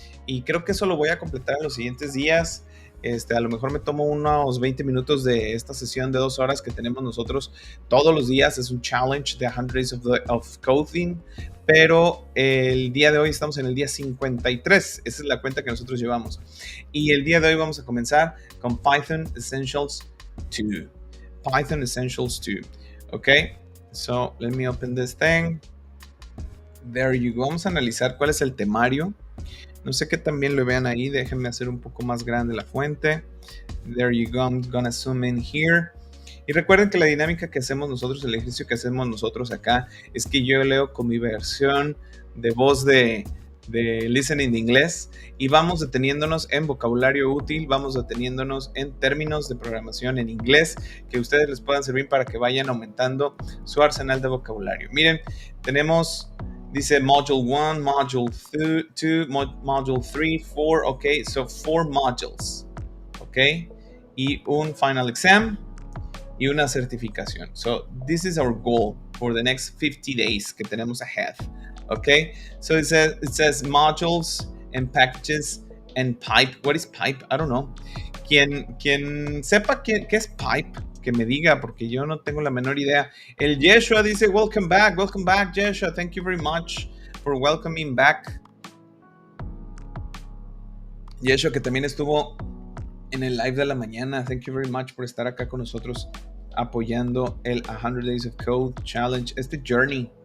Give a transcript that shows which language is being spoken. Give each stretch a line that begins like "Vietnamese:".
Spanish: Y creo que eso lo voy a completar en los siguientes días. A lo mejor me tomo unos 20 minutos de esta sesión de 2 horas que tenemos nosotros todos los días. Es un challenge de 100 Days of Coding. Pero el día de hoy estamos en el día 53. Esa es la cuenta que nosotros llevamos. Y el día de hoy vamos a comenzar con Python Essentials 2. Python Essentials 2. Ok.
English: So, let me open this thing. There you go.
Spanish: Vamos a analizar cuál es el temario. No sé qué también lo vean ahí. Déjenme hacer un poco más grande la fuente.
English: There you go. I'm gonna zoom in here.
Spanish: Y recuerden que la dinámica que hacemos nosotros, el ejercicio que hacemos nosotros acá, es que yo leo con mi versión de voz de listening de inglés y vamos deteniéndonos en vocabulario útil, vamos deteniéndonos en términos de programación en inglés que a ustedes les puedan servir para que vayan aumentando su arsenal de vocabulario. Miren, tenemos, dice Module 1, Module 2, Module 3, 4,
English: ok, so 4 modules, ok,
Spanish: y un final exam y una certificación.
English: So this is our goal for the next 50 days
Spanish: que tenemos
English: ahead. Okay, so it says modules and packages and pipe. What is pipe? I don't know.
Spanish: Quien sepa qué es pipe, que me diga, porque yo no tengo la menor idea. El Yeshua dice,
English: welcome back,
Spanish: Yeshua.
English: Thank you very much for welcoming back.
Spanish: Yeshua, que también estuvo en el live de la mañana.
English: Thank you very much
Spanish: por estar acá con nosotros apoyando el 100 Days of Code Challenge, este journey.